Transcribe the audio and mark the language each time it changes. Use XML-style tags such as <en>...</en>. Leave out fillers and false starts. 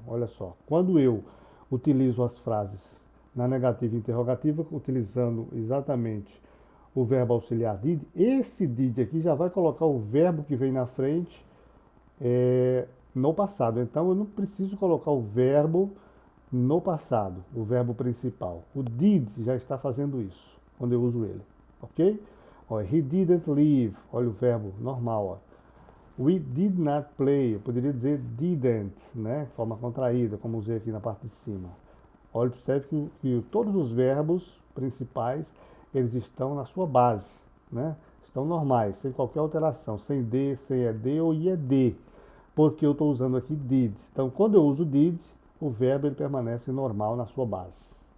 <pt>Olha só, quando eu utilizo as frases na negativa e interrogativa, utilizando exatamente o verbo auxiliar did, esse did aqui já vai colocar o verbo que vem na frente no passado. Então eu não preciso colocar o verbo no passado, o verbo principal. O did já está fazendo isso quando eu uso ele, ok? Ó,</pt> <en>he didn't leave,</en> <pt>olha o verbo normal, ó.</pt> <en>We did not play,</en> <pt>eu poderia dizer didn't, né? Forma contraída, como usei aqui na parte de cima. Olha, percebe que todos os verbos principais, eles estão na sua base, né? Estão normais, sem qualquer alteração, sem D, sem ED ou IED, porque eu estou usando aqui did. Então, quando eu uso did, o verbo ele permanece normal na sua base.</pt>